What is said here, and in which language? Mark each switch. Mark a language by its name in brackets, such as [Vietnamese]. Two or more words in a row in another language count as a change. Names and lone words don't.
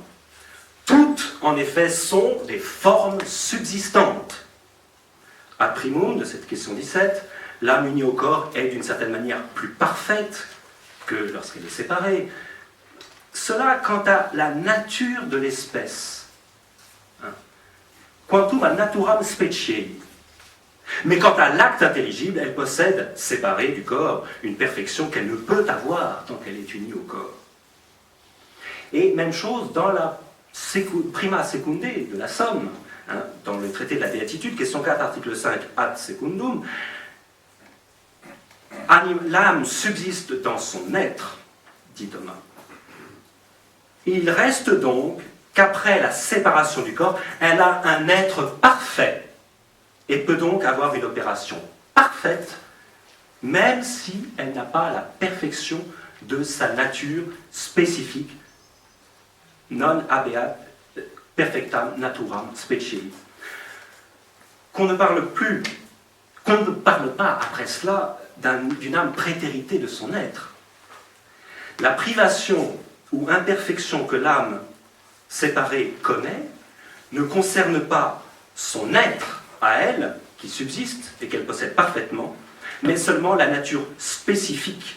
[French] Toutes, en effet, sont des formes subsistantes. [Latin] A primum, [French] de cette question 17, l'âme unie au corps est d'une certaine manière plus parfaite que lorsqu'elle est séparée. Cela quant à la nature de l'espèce. [Latin] Quantum a naturam speciei. [French] Mais quant à l'acte intelligible, elle possède, séparée du corps, une perfection qu'elle ne peut avoir tant qu'elle est unie au corps. Et même chose dans la [Latin] prima secunde [French] de la somme, dans le traité de la béatitude, question 4, article 5, [Latin] ad secundum, [French] l'âme subsiste dans son être, dit Thomas. Il reste donc qu'après la séparation du corps, elle a un être parfait et peut donc avoir une opération parfaite, même si elle n'a pas la perfection de sa nature spécifique, [Latin] non habeat perfectam naturam speciei. [French] Qu'on ne parle pas après cela d'une âme prétéritée de son être. La privation ou imperfection que l'âme séparée connaît ne concerne pas son être à elle, qui subsiste et qu'elle possède parfaitement, mais seulement la nature spécifique.